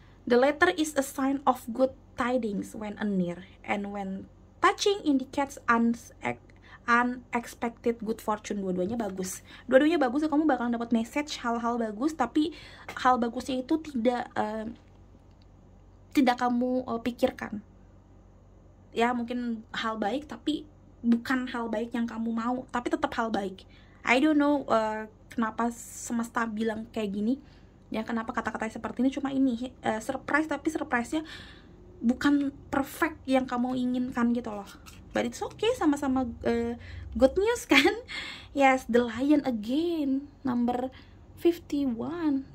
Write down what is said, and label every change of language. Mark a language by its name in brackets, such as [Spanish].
[English] The letter is a sign of good tidings when near, and when touching indicates unexpected good fortune. [Indonesian] Dua-duanya bagus, kamu bakal dapat message hal-hal bagus, tapi hal bagusnya itu tidak kamu pikirkan ya. Mungkin hal baik tapi bukan hal baik yang kamu mau, tapi tetap hal baik. [English] I don't know [Indonesian] kenapa semesta bilang kayak gini ya, kenapa kata-katanya seperti ini. Cuma ini surprise, tapi surprise-nya bukan perfect yang kamu inginkan gitu loh. [English] But it's okay, [Indonesian] sama-sama [English] good news kan. Yes, the lion again, number 51.